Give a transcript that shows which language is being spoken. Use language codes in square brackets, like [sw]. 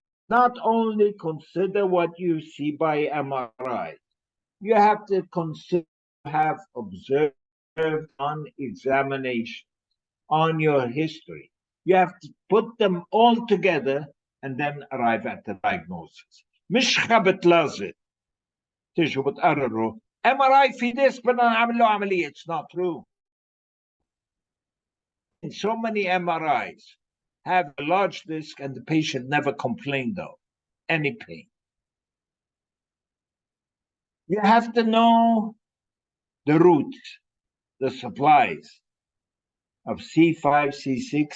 [en] Not only consider what you see by MRI, you have to consider have observed on examination, on your history. You have to put them all together and then arrive at the diagnosis. [ar] مش خبط لازق تيجوا بتقرروا MRI في ديسك بدنا نعمل له عملية. [en] It's not true. So many MRIs have a large disc and the patient never complained of any pain. You have to know the route, the supplies of C5, C6.